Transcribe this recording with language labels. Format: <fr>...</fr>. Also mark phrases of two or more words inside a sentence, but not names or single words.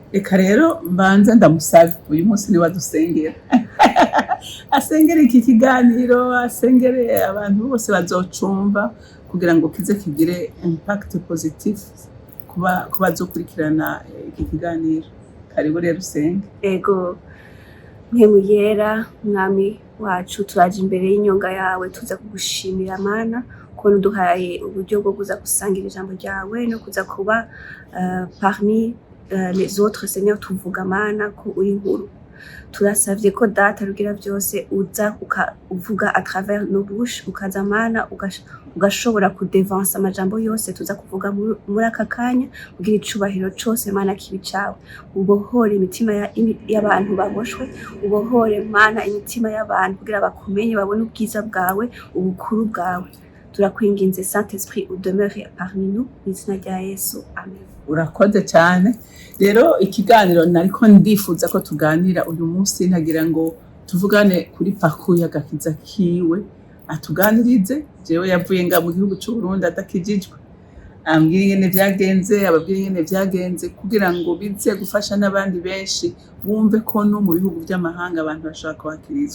<rn>Reka rero mbanza ndamusabe uyu munsi ni wadusengera asengere iki kiganiro, asengere abantu bose bazocumva kugira ngo kize kigire</rn> <fr>impact positive</fr> <rn>kuba zokurikirana iki kiganiro. Karibu rero usenge. Ego Mwemuyera mwami wacu turaje imbere y'inyonga yawe tuza kugushimira Mana ko uduhaye uburyo bwo kuza gusangira ijambo ryawe no kuza kuba</rn> <fr>parmi les autres Seigneur</fr> <rn>tuvuga Mana ko uri nkuru. Turasavye ko data rugira byose uza uvuga</rn> <fr>à travers nos bouches</fr> <rn>ukaza Mana ugashobora kudevansa amajambo yose tuza kuvuga muri aka kanya kugira icubahiro cose Mana kibicawe. Ubohore imitima y'abantu baboshwe, ubohore Mana imitima y'abantu kugira bakumenye babone ubwiza bwawe, ubukuru bwawe. Turakwinginze Saint Esprit udemeure</rn> <fr>parmi nous</fr> <rn>n'izina rya Yesu amen. Urakoze cyane. Rero ikiganiro nariko ndifuza ko tuganira uyu munsi ntagira ngo tuvugane kuri parcours y'agakiza kiwe, atuganirize jewe yavuye nga mu gihugu cy'u Burundi adakijijwe, ambwira ingene vyagenze, ababwira ingene vyagenze kugira ngo bize gufasha n'abandi benshi bumve ko no mu bihugu by'amahanga abantu bashaka kwakirizwa.</rn>